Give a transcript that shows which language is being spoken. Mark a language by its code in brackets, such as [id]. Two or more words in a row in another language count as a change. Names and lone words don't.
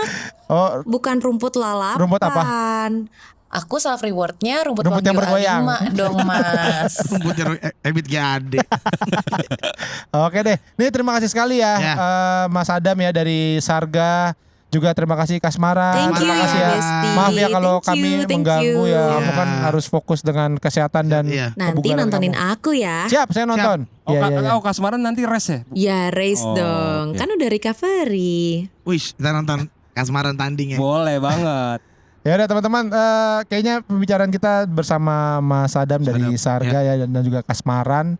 [id] Oh, Bukan rumput lalapan. Rumput apa? Aku [en] self rewardnya [id] rumput, Rumput yang Wagyu bergoyang. A5 dong mas. Rumputnya Ebit Gade. oke deh. Nih terima kasih sekali ya, Ya. Mas Adam ya dari Sarga. Juga terima kasih Kasmara. [en] Thank you [id] terima kasih ya. Besti. Maaf ya kalau [en] Thank [id] kami [en] you, thank [id] mengganggu [en] you. [id] ya. Ya. Kamu kan harus fokus dengan kesehatan dan Iya. Nanti kebugaran nontonin kamu. aku ya. Siap, saya nonton. Oh, Iya, iya, iya. oh Kasmaran nanti race ya? Ya race Oh, dong. oke. Kan udah recovery. Wih, kita nonton Kasmaran tanding ya. Boleh banget. Ya udah teman-teman, kayaknya pembicaraan kita bersama Mas Adam dari Sarga ya dan juga Kasmaran.